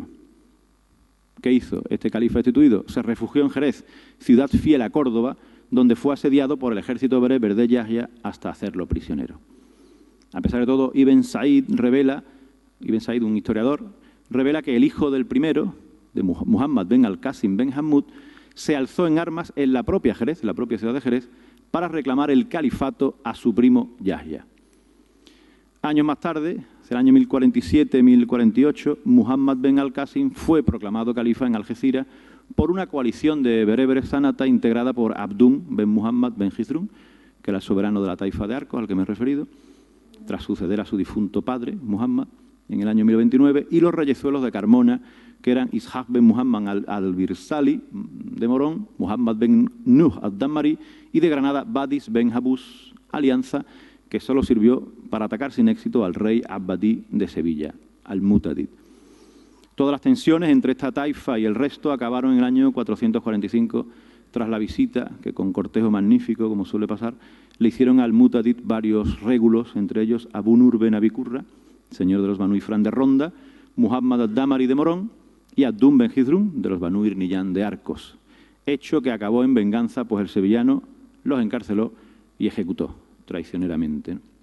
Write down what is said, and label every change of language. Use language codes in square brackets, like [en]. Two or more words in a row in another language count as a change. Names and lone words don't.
[es] ¿Qué hizo este califa destituido? Se refugió en Jerez, ciudad fiel a Córdoba, donde fue asediado por el ejército bereber de Yahya hasta hacerlo prisionero. A pesar de todo, Ibn Said, un historiador, revela que el hijo del primero, de Muhammad ben al-Qasim ben Hammud, se alzó en armas en la propia Jerez, la propia ciudad de Jerez, para reclamar el califato a su primo Yahya. Años más tarde, en el año 1047-1048, Muhammad ben al-Qasim fue proclamado califa en Algeciras por una coalición de bereberes sanata integrada por Abdun ben Muhammad ben Jizrun, que era el soberano de la taifa de Arcos, al que me he referido, tras suceder a su difunto padre, Muhammad, en el año 1029, y los reyezuelos de Carmona, que eran Ishaq ben Muhammad al-Birsali de Morón, Muhammad ben Nuh al-Dammari, y de Granada, Badis ben Habus, alianza que solo sirvió para atacar sin éxito al rey Abbadí de Sevilla, al-Mutadid. Todas las tensiones entre esta taifa y el resto acabaron en el año 445, tras la visita que, con cortejo magnífico, como suele pasar, le hicieron al Mutadid varios régulos, entre ellos Abu Nur ben Abi Qurra, señor de los Banu Ifrán de Ronda, Muhammad al-Damari de Morón y Abdun ben Jizrun de los Banu Irniyan de Arcos, hecho que acabó en venganza, pues el sevillano los encarceló y ejecutó traicioneramente.